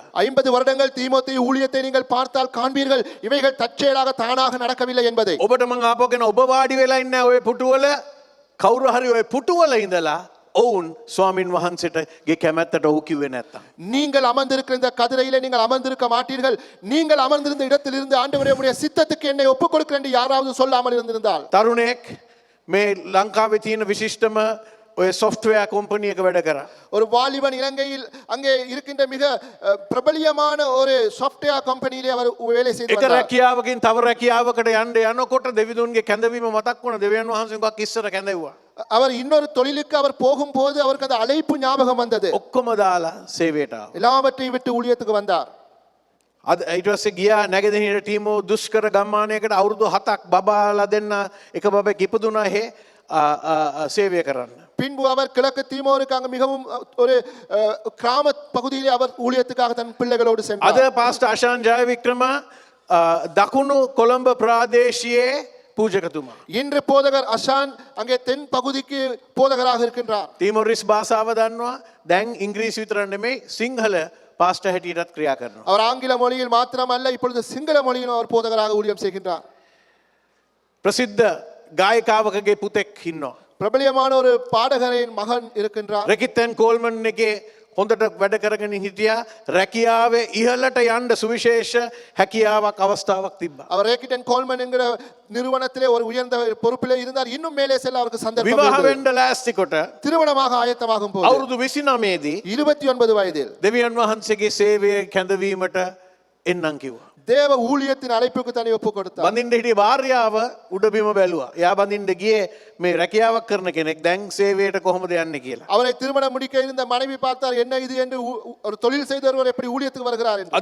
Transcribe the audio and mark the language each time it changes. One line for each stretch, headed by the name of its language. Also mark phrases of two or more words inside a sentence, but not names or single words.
Tamil: 50 வருடங்கள் தீமோத்தேயு ஊழியத்தை நீங்கள் பார்த்தால் காண்பீர்கள் இவைகள் தற்செயலாக தானாக நடக்கவில்லை என்பதை.
Sinhala: ඔබට මං ආපෝගෙන ඔබ වාඩි වෙලා ඉන්න ඔය පුටුවල කවුරු හරි ඔය පුටුවල ඉඳලා ඔවුන් ස්වාමින් වහන්සේටගේ කැමැත්තට ඔහු කිව්වේ නැත්තම්.
Tamil: நீங்கள் அமர்ந்திருக்கிற இந்த கதிரையிலே நீங்கள் அமர்ந்திருக்க மாட்டீர்கள். நீங்கள் அமர்ந்திருந்த இடத்திலிருந்து ஆண்டவரே உம்முடைய சித்தத்துக்கு என்னை ஒப்புக் கொடுக்கிறேன் என்று யாராவது சொல்லாமல் இருந்திருந்தால்.
Sinhala: තරුණයෙක් මේ ලංකාවේ තියෙන විශිෂ්ටම ඔය
English: software company
Sinhala: එක වැඩ කරා.
Tamil: ஒரு வாலிபன் இலங்கையில் அங்கே இருக்கின்ற மிக பிரபலியமான ஒரு சாஃப்ட்வேர் கம்பெனியிலே அவர் வேலை செய்து
Sinhala: එක
Tamil: வந்தார்.
Sinhala: රැකියාවකින් තව රැකියාවකට යන්න යනකොට දෙවිදුන්ගේ කැඳවීම මතක් වුණා. දෙවියන් වහන්සේ උගක් ඉස්සර කැඳෙව්වා.
Tamil: அவர் இன்னொரு தொழிலுக்கு அவர் போகும்போது அவருக்கு அந்த அழைப்பு ஞாபகம் வந்தது.
Sinhala: ඔක්කොම දාලා සේවයට ආවා.
Tamil: எல்லாவற்றையும் விட்டு ஊழியத்துக்கு வந்தார்.
Sinhala: අද ඊට පස්සේ ගියා නැගෙනහිර ටීමෝ දුෂ්කර ගම්මානයකට අවුරුදු 7ක් බබාලා දෙන්න එක බබෙක් ඉපදුනා එහෙ සේවය කරන්න.
Tamil: பின்பு அவர் கிழக்கு தீமோருக்கு அங்கு மிகவும் ஒரு கிராம பகுதியிலே அவர் ஊழியத்துக்காக தன் பிள்ளைகளோடு
Sinhala: අද
Tamil: சென்றார்.
Sinhala: පාස්ටර් අශාන් ජයවික්‍රම දකුණු කොළඹ ප්‍රාදේශයේ පූජකතුමා.
Tamil: இன்று போதகர் அஷான் அங்கே தென் பகுதிக்கு போதகராக இருக்கின்றார்.
Sinhala: තීමොරිස් භාෂාව දන්නවා. දැන් ඉංග්‍රීසි විතර නෙමෙයි සිංහල පාස්ටර් හැටියටත් ක්‍රියා කරනවා.
Tamil: அவர் ஆங்கில மொழியில் மாத்திரமல்ல இப்பொழுது சிங்கள மொழியிலும் அவர் போதகராக ஊழியம் செய்கின்றார்.
Sinhala: ප්‍රසිද්ධ ගායකාවකගේ පුතෙක් ඉන්නවා.
Tamil: பிரபலியமான ஒரு பாடகரின் மகன் இருக்கின்றார்.
Sinhala: රෙකිත්තන් කෝල්මන් එකේ හොඳට වැඩ කරගෙන හිටියා. රැකියාවේ ඉහළට යන්න සුවිශේෂ හැකියාවක් අවස්ථාවක් තිබ්බා.
Tamil: அவர் ரேக்கிட்டன் கோல்மன் என்கிற நிறுவனத்திலே ஒரு உயர்ந்த பொறுப்பிலே இருந்தார். இன்னும் மேலே செல்ல அவருக்கு சந்தர்ப்பம்
Sinhala: විවාහ
Tamil: இருந்தது.
Sinhala: වෙන්න ලෑස්ති කොට
Tamil: திருமணமாக ஆயத்தமாகும் போது
Sinhala: අවුරුදු 29 දී
Tamil: 29 வயதில்
Sinhala: දෙවියන් වහන්සේගේ සේවයේ කැඳවීමට එන්නම් කිව්වා.
Tamil: தேவ ஊழியத்தின் அழைப்புக்கு தன்னை ஒப்பு கொடுத்தார்.
Sinhala: බඳින්න හිටිය භාර්යාව උඩබිම බැලුවා. එයා බඳින්න ගියේ මේ රැකියාවක් කරන කෙනෙක්. දැන් සේවයට කොහොමද යන්නේ කියලා.
Tamil: அவரை திருமணம் முடிக்க இருந்த மனைவி பார்த்தார் என்ன இது என்று ஒரு தொழில் செய்தவர் எப்படி ஊழியத்துக்கு வருகிறார் என்று.